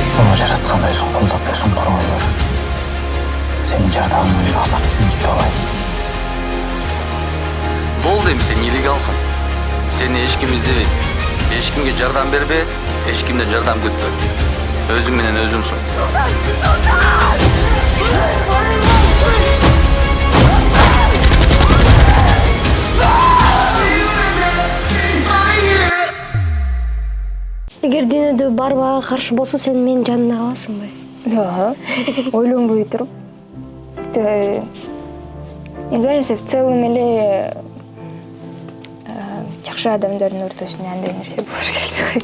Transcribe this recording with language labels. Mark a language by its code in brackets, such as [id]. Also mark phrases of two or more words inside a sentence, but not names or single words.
[ky] Аны жараткан өзүң колдоп өзүң коргой бер. Сенин жардамың менен аман есен жете алайын. Болды эми сен нелегалсың. Сени эч ким издебейт. Эч кимге жардам бербе, эч кимден жардам күтпө. Өзүң менен өзүңсүң. Эгер дүйнөдө бар мага каршы болсо, сен менин жанымда каласыңбы? Ойлонбой туруп. [ru] Мне кажется, в целом [ky] эле жакшы адамдардын ортосунда андай нерсе болуш керек.